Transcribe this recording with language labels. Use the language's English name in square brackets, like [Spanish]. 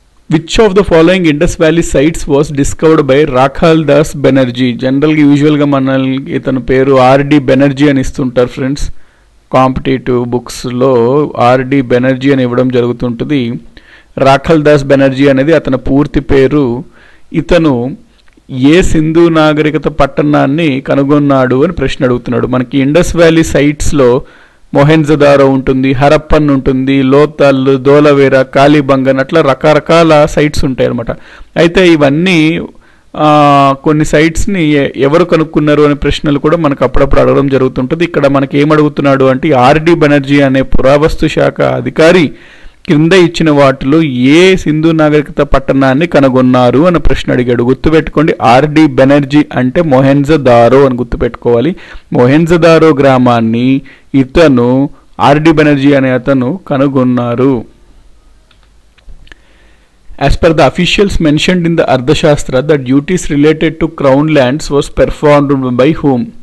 [English] Which of the following Indus Valley sites was discovered by Rakhal Das Banerjee? [Telugu] జనరల్గా యూజువల్గా మనల్ని ఇతని పేరు ఆర్డి బెనర్జీ అని ఇస్తుంటారు ఫ్రెండ్స్. కాంపిటేటివ్ బుక్స్లో ఆర్డి బెనర్జీ అని ఇవ్వడం జరుగుతుంటుంది. రాఖల్ దాస్ బెనర్జీ అనేది అతని పూర్తి పేరు. ఇతను ఏ సింధు నాగరికత పట్టణాన్ని కనుగొన్నాడు అని ప్రశ్న అడుగుతున్నాడు. మనకి ఇండస్ వ్యాలీ సైట్స్లో మొహెంజదారో ఉంటుంది, హరప్పన్ ఉంటుంది, లోతల్, ధోలవేరా, కాళీబంగన్, అట్లా రకరకాల సైట్స్ ఉంటాయి అన్నమాట. అయితే ఇవన్నీ కొన్ని సైట్స్ని ఎవరు కనుక్కున్నారు అనే ప్రశ్నలు కూడా మనకు అప్పుడప్పుడు అడగడం జరుగుతుంటుంది. ఇక్కడ మనకి ఏమడుగుతున్నాడు అంటే ఆర్డి బెనర్జీ అనే పురావస్తు శాఖ అధికారి కింద ఇచ్చిన వాటిలో ఏ సింధు నాగరికత పట్టణాన్ని కనుగొన్నారు అని ప్రశ్న అడిగాడు. గుర్తుపెట్టుకోండి, ఆర్డి బెనర్జీ అంటే మొహెంజదారో అని గుర్తుపెట్టుకోవాలి. మొహెంజదారో గ్రామాన్ని ఇతను ఆర్డి బెనర్జీ అనే అతను కనుగొన్నారు. [English] As per the officials mentioned in the Ardhashastra, the duties related to crown lands was performed by whom?